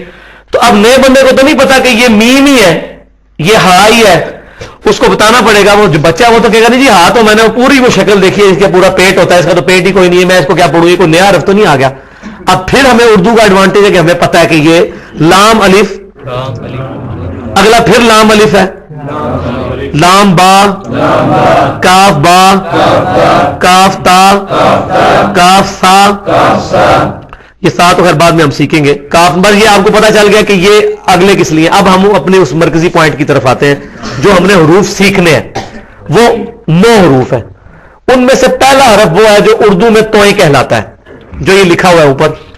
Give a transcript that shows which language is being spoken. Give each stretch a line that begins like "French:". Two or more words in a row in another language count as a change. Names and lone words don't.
Urdu: تو اب نئے بندے کو تو نہیں پتا کہ یہ میم ہی ہے، یہ ہا ہی ہے، اس کو بتانا پڑے گا. وہ جو بچہ وہ تو کہے گا نہیں جی ہا تو میں نے پوری وہ شکل دیکھی ہے، اس کا پورا پیٹ ہوتا ہے، اس کا تو پیٹ ہی کوئی نہیں ہے، میں اس کو کیا پڑھوں، یہ کوئی نیا حرف تو نہیں آ گیا. اب پھر ہمیں اردو کا ایڈوانٹیج ہے کہ ہمیں پتا ہے کہ یہ لام الف، اگلا پھر لام الف ہے، لام با، کاف با، کاف تا، کاف سا. یہ سا تو خیر بعد میں ہم سیکھیں گے. کاف، بس یہ آپ کو پتا چل گیا کہ یہ اگلے کس لیے. اب ہم اپنے اس مرکزی پوائنٹ کی طرف آتے ہیں جو ہم نے حروف سیکھنے ہیں. وہ 9 حروف ہیں. ان میں سے پہلا حرف وہ ہے جو اردو میں توئیں کہلاتا ہے، جو یہ لکھا ہوا ہے اوپر.